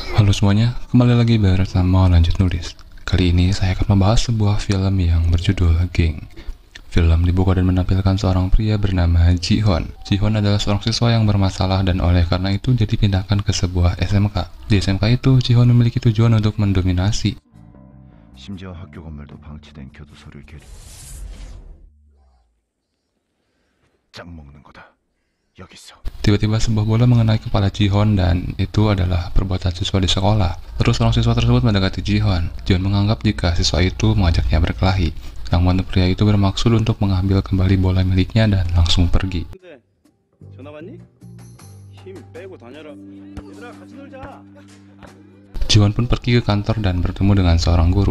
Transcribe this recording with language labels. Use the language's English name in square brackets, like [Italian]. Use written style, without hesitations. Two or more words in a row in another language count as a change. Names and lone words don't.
[Indonesian] Halo semuanya, kembali lagi bersama Lanjut Nulis. Kali ini saya akan membahas sebuah film yang berjudul Gang. Film dibuka dan menampilkan seorang pria bernama Ji-Hon. Ji-Hon adalah seorang siswa yang bermasalah dan oleh karena itu dia dipindahkan ke sebuah SMK. Di SMK itu, Ji-Hon memiliki tujuan untuk mendominasi. [Korean] 심지어 학교 건물도 방치된 교도소를 짱 먹는 거다. 여기 있어. [Indonesian] Tiba-tiba sebuah bola mengenai kepala Ji-Hon dan itu adalah perbuatan siswa di sekolah. Terus orang siswa tersebut mendekati Ji-Hon. Ji-Hon menganggap jika siswa itu mengajaknya berkelahi. Namun pria itu bermaksud untuk mengambil kembali bola miliknya dan langsung pergi. Ji-Hon pun pergi ke kantor dan bertemu dengan seorang guru.